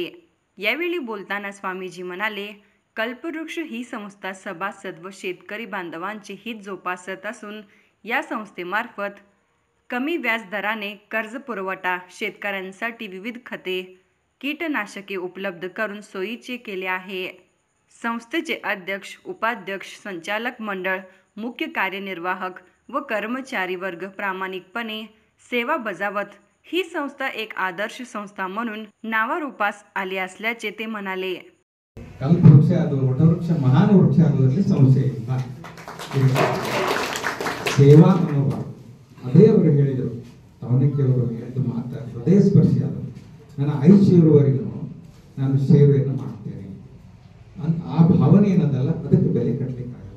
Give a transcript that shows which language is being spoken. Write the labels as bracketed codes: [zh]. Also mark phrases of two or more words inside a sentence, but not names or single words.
[mr] यावेळी बोलताना स्वामीजी म्हणाले, कल्पवृक्ष ही संस्था सभासद व शेतकरी बांधवांचे हित जोपासत असून या संस्थेमार्फत कमी व्याज दराने कर्ज पुरवठा, शेतकऱ्यांसाठी विविध खते, कीटनाशके उपलब्ध करून सोयीचे केले आहे. संस्थेचे अध्यक्ष, उपाध्यक्ष, संचालक मंडळ, मुख्य कार्यनिर्वाहक व कर्मचारी वर्ग प्रामाणिकपणे सेवा बजावत ही संस्था एक आदर्श संस्था म्हणून नावारूपास आली असल्याचे ते म्हणाले. [kn] ಕಲ್ಪವೃಕ್ಷ ಅದು ವಟವೃಕ್ಷ ಮಹಾನ್ ವೃಕ್ಷ ಆಗೋದ್ರಲ್ಲಿ ಸಂಶಯ ಇಲ್ಲ. ಸೇವಾ ಮನೋಭಾವ ಅದೇ ಅವರು ಹೇಳಿದರು. ಅವನಕ್ಕೆ ಅವರು ಹೇಳಿದ ಮಾತು ಹೃದಯ ಸ್ಪರ್ಶಿ ಆದರು. ನನ್ನ ಆಯುಷ್ಯವರೆಗೂ ನಾನು ಸೇವೆಯನ್ನು ಮಾಡ್ತೇನೆ ಆ ಭಾವನೆ ಏನದಲ್ಲ, ಅದಕ್ಕೆ ಬೆಲೆ ಕಟ್ಟಲಿಕ್ಕಾಗಲ್ಲ.